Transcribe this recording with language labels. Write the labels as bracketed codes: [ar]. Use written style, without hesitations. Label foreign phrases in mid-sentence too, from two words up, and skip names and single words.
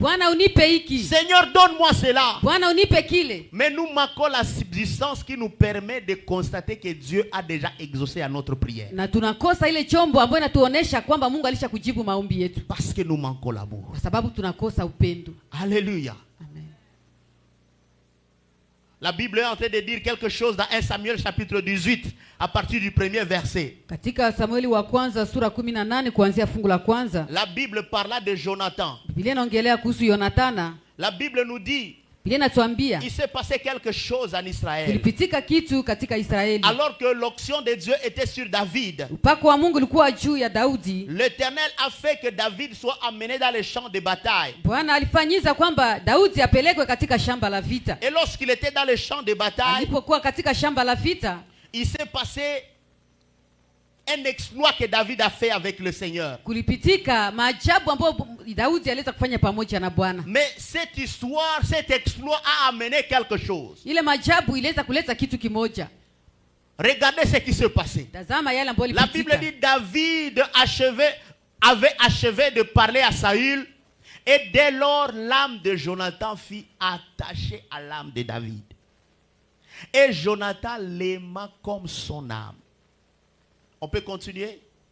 [fr] Seigneur, donne-moi cela. Mais nous manquons la subsistance qui nous permet de constater que Dieu a déjà exaucé à notre prière. Parce que nous manquons l'amour. Alléluia. Amen. La Bible est en train de dire quelque chose dans 1 Samuel chapitre 18 à partir du premier verset. [sw] Katika Samueli wa kwanza sura 18 kuanzia fungu la kwanza. [fr] La Bible parla de Jonathan. [sw] Biblia inaongelea kuhusu Yonathana. [fr] La Bible nous dit il s'est passé quelque chose en Israël. [sw] Kulipitika kitu katika Israeli. [fr] Alors que l'onction de Dieu était sur David. [sw] Upako wa Mungu ulikuwa juu ya Daudi. [fr] L'Éternel a fait que David soit amené dans les champs de bataille. [sw] Bwana alifanyiza kwamba Daudi apelekwe katika shamba la vita. [fr] Et lorsqu'il était dans les champs de bataille, [sw] alipokuwa katika shamba la vita, [fr] il s'est passé un exploit que David a fait avec le Seigneur. [sw] Kulipitika maajabu ambayo Daudi aliweza kufanya pamoja na Bwana. [fr] Mais cette histoire, cet exploit a amené quelque chose. [sw] Ile maajabu iliweza kuleta kitu kimoja. [fr] Regardez ce qui s'est passé. [sw] Tazama yale ambayo [fr] la Bible dit David avait achevé de parler à Saül, et dès lors l'âme de Jonathan fut attachée à l'âme de David. Et Jonathan l'aima comme son âme. On peut continuer?